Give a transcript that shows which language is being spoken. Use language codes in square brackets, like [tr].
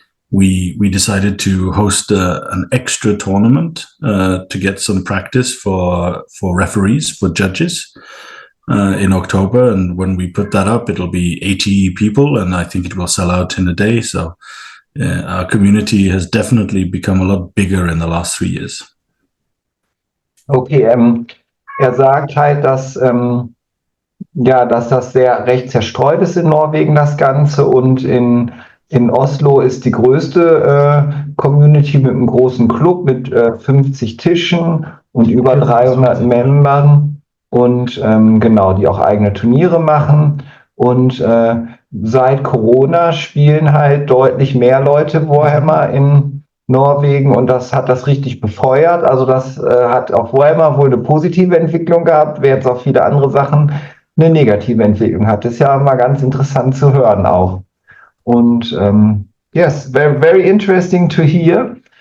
[en] We decided to host an extra tournament to get some practice for referees, for judges, in October. And when we put that up, it'll be 80 people, and I think it will sell out in a day. So our community has definitely become a lot bigger in the last 3 years. [de] Okay, er sagt halt, dass dass das sehr recht zerstreut ist in Norwegen, das Ganze, und in Oslo ist die größte Community mit einem großen Club mit 50 Tischen und über 300 Membern und genau, die auch eigene Turniere machen. Und seit Corona spielen halt deutlich mehr Leute Warhammer in Norwegen, und das hat das richtig befeuert. Also das hat auf Warhammer wohl eine positive Entwicklung gehabt, während es auch viele andere Sachen eine negative Entwicklung hat. Das ist ja mal ganz interessant zu hören auch. [en] Und yes, very, very interesting to hear.